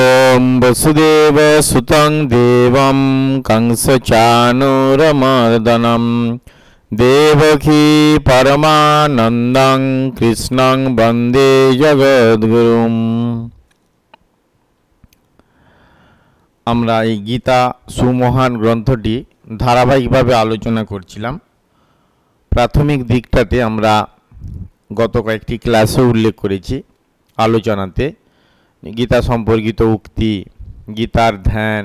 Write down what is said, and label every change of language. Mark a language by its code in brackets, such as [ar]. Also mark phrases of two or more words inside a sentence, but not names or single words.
[sa] ओम वसुदेव सुतं देवं कंसचाणूरमर्दनं देवकी परमानन्दं कृष्णं वन्दे जगद्गुरुं। [bn] আমরা এই গীতা সুমহান গ্রন্থটি ধারাবাহিকভাবে আলোচনা করছিলাম। প্রাথমিক দিকটাতে আমরা গত কয়েকটি ক্লাসে উল্লেখ করেছি আলোচনাতে গীতা সম্পর্কিত উক্তি, গীতার ধ্যান।